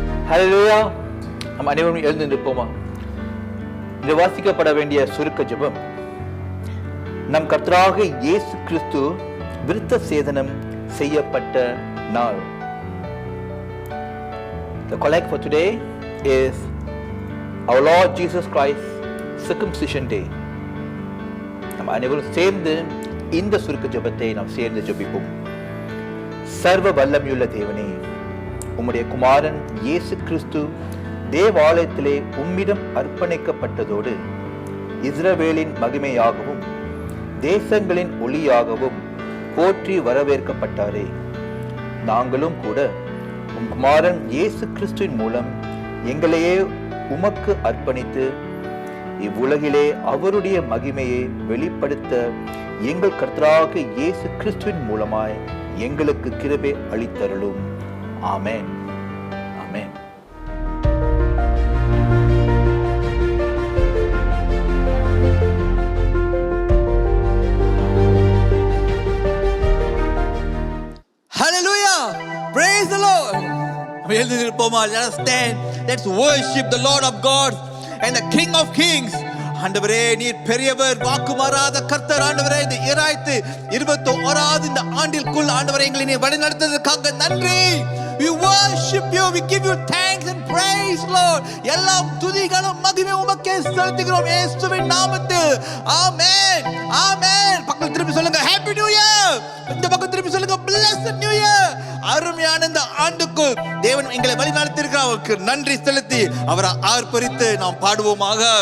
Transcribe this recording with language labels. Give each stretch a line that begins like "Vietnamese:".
Tamil: ஹல்லேலூயா. நம்ம அனைவரும் எழுந்து நிற்போமா? இந்த வாசிக்கப்பட வேண்டிய சுருக்க ஜெபம், நம் கர்த்தராகிய இயேசு கிறிஸ்து விருத்த சேதனம் செய்யப்பட்ட நாள்.
English: The collect for today is our Lord Jesus Christ circumcision day.
Tamil: நம்ம அனைவரும் சேர்ந்து இந்த சுருக்க ஜெபத்தை நாம் சேர்ந்து ஜெபிப்போம். சர்வ வல்லமையுள்ள தேவனே, உம்முடைய குமாரன் இயேசு கிறிஸ்து தேவாலயத்திலே உம்மிடம் அர்ப்பணிக்கப்பட்டதோடு இஸ்ரவேலின் மகிமையாகவும் தேசங்களின் ஒளியாகவும் போற்றி வரவேற்கப்பட்டாரே, நாங்களும் கூட உம் குமாரன் இயேசு கிறிஸ்துவின் மூலம் எங்களையே உமக்கு அர்ப்பணித்து இவ்வுலகிலே அவருடைய மகிமையை வெளிப்படுத்த எங்கள் கர்த்தராகிய இயேசு கிறிஸ்துவின் மூலமாய் எங்களுக்கு கிருபை அளித்தருளும். ஆமென், ஆமென்.
English: Hallelujah! Praise the Lord. Let us stand. Let's worship the Lord of God and the King of Kings.
Tamil: ஆண்டவரே, நீர் பெரியவர், வாக்கு மாறாத கர்த்தர். ஆண்டவரே, இந்த 2021 இந்த ஆண்டிற்குள் ஆண்டவரே எங்களை நீர் வழி நடத்துவதற்காக நன்றி.
English: We worship you, we give you thanks and praise, Lord.
Tamil: எல்லாம் துதிகளும் மகிமை உமக்கே செலுத்துகிறோம் இயேசுவின் நாமத்தில். ஆமென், ஆமென். பக்கத்துல திருப்பி சொல்லுங்க
English: Happy new year.
Tamil: இந்த பக்கம் திருப்பி சொல்லுங்க
English: blessed new year.
Tamil: அருமையான இந்த ஆண்டுக்குள் தேவன் எங்களை வழி நடத்தியிருக்கிறார். அவருக்கு நன்றி செலுத்தி அவரை ஆர்ப்பரித்து நாம் பாடுவோமாக.